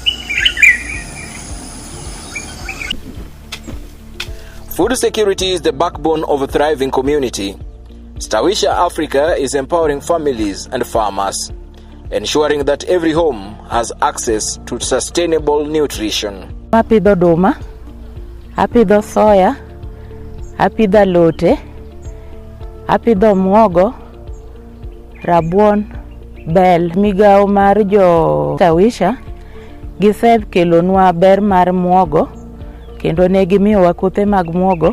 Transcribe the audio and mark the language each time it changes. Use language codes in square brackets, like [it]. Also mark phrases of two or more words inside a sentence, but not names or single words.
[en] Food security is the backbone of a thriving community. Stawisha Africa is empowering families and farmers, ensuring that every home has access to sustainable nutrition. [luo] Apidho duma, apidho soya, apidho lote, apidho muogo, rabuon, bel. Migao mar jo Stawisha gisekelonwa ber mar muogo, kendo ne gimiyowa kothe mag muogo.